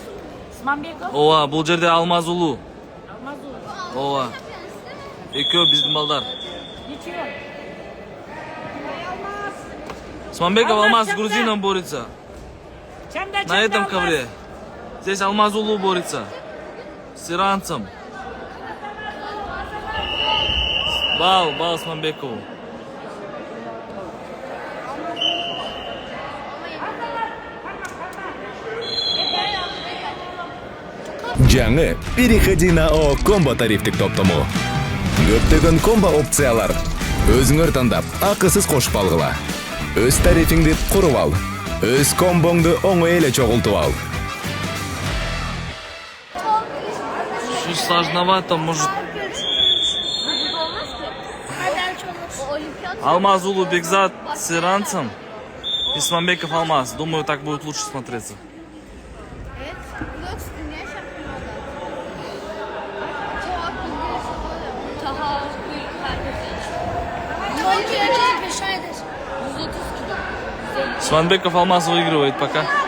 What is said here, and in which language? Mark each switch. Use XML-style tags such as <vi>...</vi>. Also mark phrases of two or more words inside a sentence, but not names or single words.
<ky>Сманбеков? Ооба, бул жерде Алмаз улуу. Алмаз улуу. Ооба. Экөө биздин балдар.</ky> <ru>Ничего. Сманбеков Алмаз грузином борется. На этом ковре. Здесь Алмаз улуу борется. С иранцем. Бал Сманбекову.</ru> <ky>Жаңы</ky> <ru>переходи на</ru> <ky>ООО Комбо тарифтик топтому. Көптөгөн комбо опциялар. Өзүңөр тандап, акысыз кошуп алгыла. Өз тарифиңди куруп ал. Өз комбоңду оңой эле чогултуп ал.</ky> <ru>Чуть сложновато, может. Алмаз улуу Бекзат с иранцем. И Сманбеков Алмаз. Думаю, так будет лучше смотреться. Сманбеков Алмаз выигрывает пока.</ru>